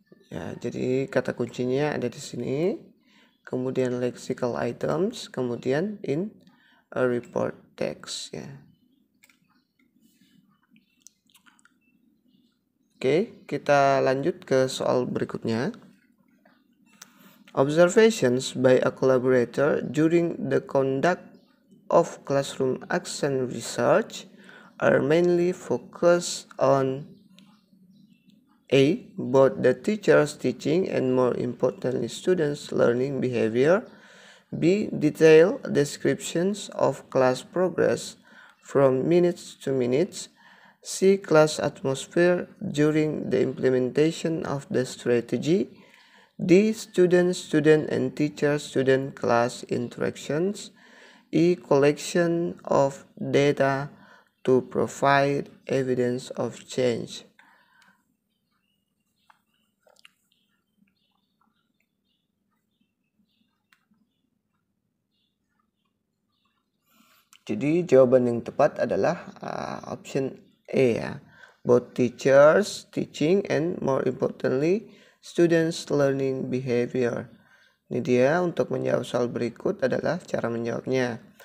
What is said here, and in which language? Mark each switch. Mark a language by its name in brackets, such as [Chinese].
[Indonesian] Ya, jadi kata kuncinya ada di sini, kemudian [English] lexical items, [Indonesian] kemudian [English] in a report text [Indonesian] ya. Oke, kita lanjut ke soal berikutnya. [English] Observations by a collaborator during the conduct of classroom action research are mainly focused on A. Both the teacher's teaching and, more importantly, students' learning behavior. B. Detailed descriptions of class progress from minutes to minutes. C. Class atmosphere during the implementation of the strategy. D. Student and teacher-student class interactions. E. Collection of data to provide evidence of change. [Indonesian] Jadi jawaban yang tepat adalah option A ya. [English] Both teachers teaching and, more importantly, students learning behavior. [Indonesian] Ini dia, untuk menjawab soal berikut adalah cara menjawabnya.